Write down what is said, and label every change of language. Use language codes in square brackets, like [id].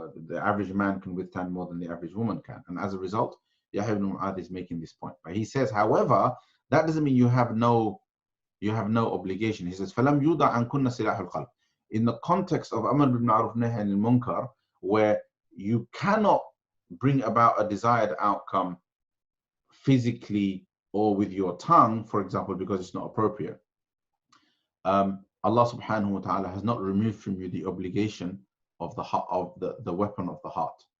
[en] The average man can withstand more than the average woman can, and as a result, Yahya ibn Mu'adh is making this point. But he says, however, that doesn't mean you have no obligation. He says, [ar] فَلَمْ يُوضَعْ عَنْكُنَّ سِلَاحُ الْقَلْبِ. [en] In the context of Amr bil Ma'ruf Nahy anil Munkar, where you cannot bring about a desired outcome physically or with your tongue, for example, because it's not appropriate, Allah subhanahu wa ta'ala has not removed from you the obligation of the weapon of the heart.